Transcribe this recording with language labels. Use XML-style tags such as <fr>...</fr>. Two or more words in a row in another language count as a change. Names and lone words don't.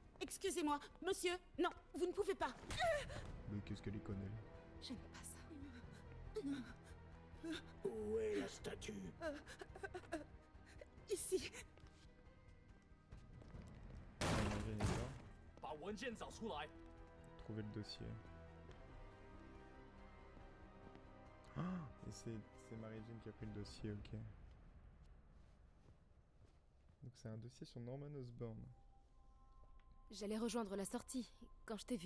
<fr>Excusez-moi, monsieur. Non, vous ne pouvez pas. Mais qu'est-ce qu'elle y connaît là? J'aime pas ça. Où est la statue? Ici. Imagine là.</fr> <zh>把文件找出来。</zh> <fr>Trouver le dossier. Ah, et c'est Mary Jane qui a pris le dossier, ok. Donc c'est un dossier sur Norman Osborn. J'allais rejoindre la sortie quand je t'ai vu.</fr>